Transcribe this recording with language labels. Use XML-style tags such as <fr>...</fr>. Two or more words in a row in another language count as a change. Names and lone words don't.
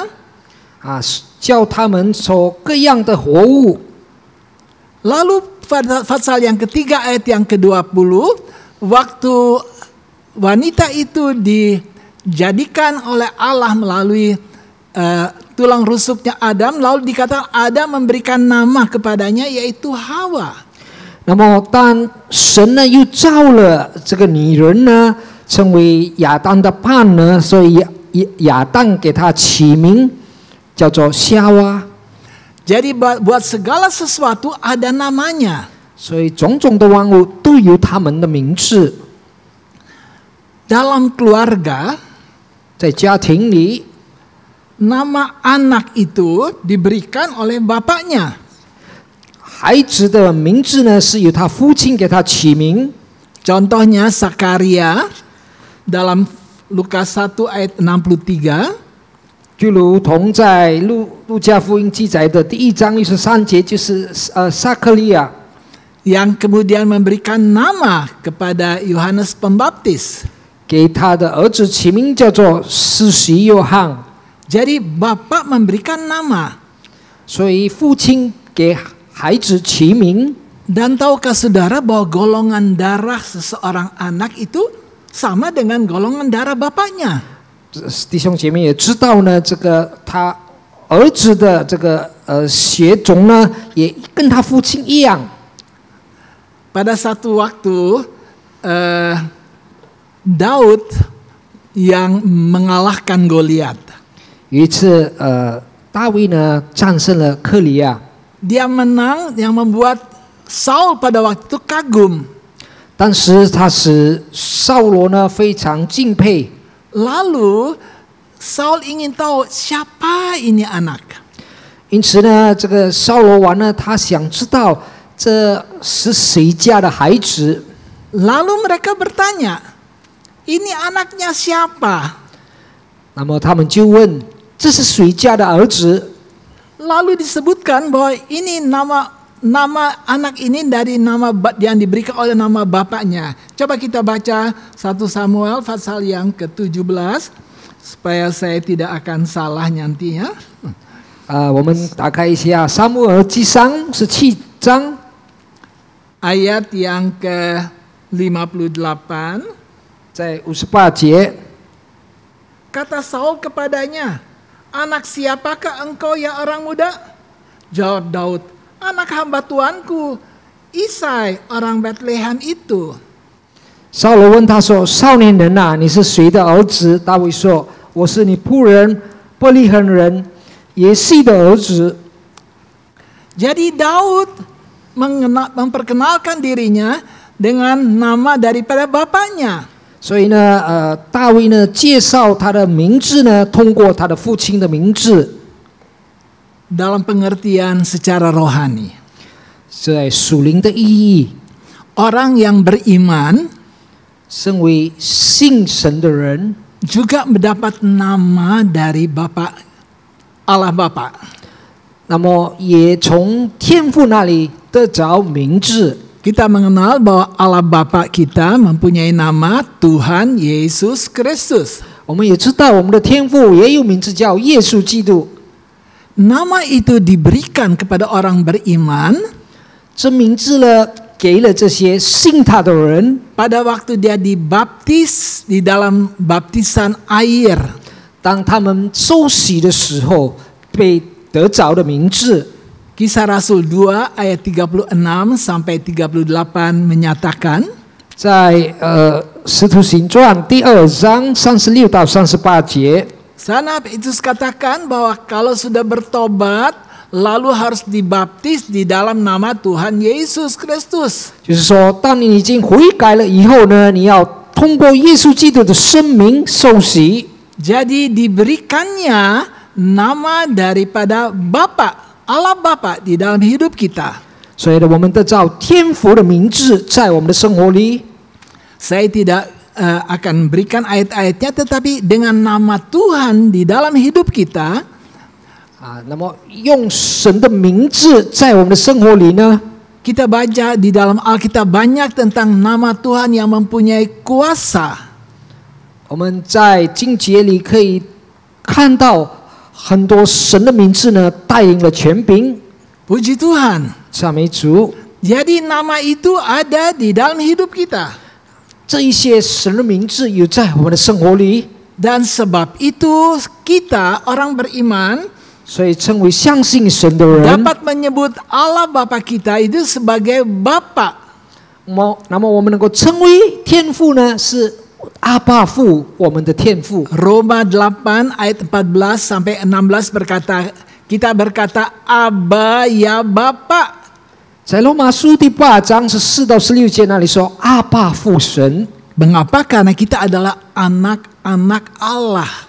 <zh>啊，叫他们所各样的活物。</zh> <id>Lalu pada pasal yang ketiga ayat yang ke-20, waktu wanita itu dijadikan oleh Allah melalui tulang rusuknya Adam, lalu dikatakan Adam memberikan nama kepadanya yaitu Hawa.</id> <zh>那么当神呢又造了这个女人呢，成为亚当的伴呢，所以亚当给她起名叫做夏娃。</zh> <id>Jadi buat segala sesuatu ada namanya.</id> <zh>所以种种的万物都有他们的名字。</zh> <id>Dalam keluarga,</id> <zh>在家庭里，</zh> <id>nama anak itu diberikan oleh bapaknya.</id> <zh>孩子的名字呢是由他父亲给他起名。</zh> <id>Contohnya Sakaria dalam Lukas 1 ayat 63.</id> <zh>就如同在路加福音记载的第1章63节，就是撒克利亚，</zh> <id>yang kemudian memberikan nama kepada Yohanes Pembaptis.</id> <zh>给他的儿子起名叫做施洗约翰。</zh> <id>Jadi bapak memberikan nama.</id> <zh>所以父亲给孩子起名。</zh> <id>Dan tahukah saudara bahwa golongan darah seseorang anak itu sama dengan golongan darah bapaknya?</id> <zh>弟兄姐妹也知道呢，这个他儿子的这个血种呢，也跟他父亲一样。</zh> <id>Pada satu waktu Daud yang mengalahkan Goliat.</id> <zh>有一次，大卫呢战胜了克里亚，</zh> <id>Dia menang yang membuat Saul pada waktu itu kagum.</id> <zh>当时他使扫罗呢非常敬佩。</zh> <id>Lalu Saul ingin tahu siapa ini anak.</id> <zh>因此呢，这个扫罗王呢，他想知道这是谁家的孩子。</zh> <id>Lalu mereka bertanya, ini anaknya siapa?</id> <zh>那么他们就问，这是谁家的儿子？</zh> <id>Lalu disebutkan bahwa ini nama anak ini dari nama yang diberikan oleh nama bapaknya. Coba kita baca 1 Samuel pasal yang ke-17 supaya saya tidak akan salah nantinya.</id> <zh>我们打开一下《撒母耳记上》17章</zh> <id>ayat yang ke-58.</id> <zh>在58节。</zh> <id>Kata Saul kepadanya, anak siapakah engkau ya orang muda? Jawab Daud, anak hamba tuanku, Isai orang Bethlehem itu.</id> <zh>扫罗问他说：“少年人啊，你是谁的儿子？” 大卫说：“我是你仆人伯利恒人耶西的儿子。”</zh> <id>Jadi Daud memperkenalkan dirinya dengan nama daripada bapaknya.</id> <zh>所以呢，大卫呢介绍他的名字呢，通过他的父亲的名字，</zh> <id>Dalam pengertian secara rohani.</id> <zh>在属灵的意义。</zh> <id>Orang yang beriman</id> <zh>身为信神的人，</zh> <id>juga mendapat nama dari Bapa Allah Bapa.</id> <zh>那么也从天父那里得着名字。</zh> <id>Kita mengenal bahwa Allah Bapa kita mempunyai nama Tuhan Yesus Kristus.</id> <zh>我们也知道，我们的天父也有名字叫耶稣基督。</zh> <id>Nama itu diberikan kepada orang beriman</id> <zh>这名字呢，给了这些信他的人。</zh> <id>pada waktu dia dibaptis di dalam baptisan air.</id> <zh>当他们受洗的时候，被得着的名字。</zh> <id>Kisah Rasul 2 ayat 36 sampai 38 menyatakan,</id> <zh>在使徒行传第2章36到38节，</zh> <id>Sana Petrus katakan bahwa kalau sudah bertobat, lalu harus dibaptis di dalam nama Tuhan Yesus Kristus.</id> <zh>就是说，当你已经悔改了以后呢，你要通过耶稣基督的生命受洗。</zh> <id>Jadi diberikannya nama daripada Bapa, Allah Bapa di dalam hidup kita.</id> <zh>所以呢，我们得到天父的名字在我们的生活里。</zh> <id>Saya tidak akan berikan ayat-ayatnya, tetapi dengan nama Tuhan di dalam hidup kita,</id> <zh>那么用神的名字在我们的生活里呢，</zh> <id>kita baca di dalam Alkitab banyak tentang nama Tuhan yang mempunyai kuasa.</id> <zh>我们在经节里可以看到很多神的名字呢，带领了权柄。</zh> <id>Puji Tuhan.</id> <zh>赞美主，</zh> <id>Jadi nama itu ada di dalam hidup kita.</id> <zh>这一些神的名字有在我们的生活里，</zh> <id>Dan sebab itu kita orang beriman</id> <zh>所以称为相信神的人。</zh> <id>dapat menyebut Allah Bapa kita itu sebagai Bapa.</id> <zh>那么我们能够称为天父呢，是阿爸父，我们的天父。</zh> <id>Roma 8 ayat 14 sampai 16 kita berkata Aba ya Bapa.</id> <zh>在罗马书第8章14到16节那里说阿爸父神。</zh> <id>Mengapa? Karena kita adalah anak-anak Allah.</id>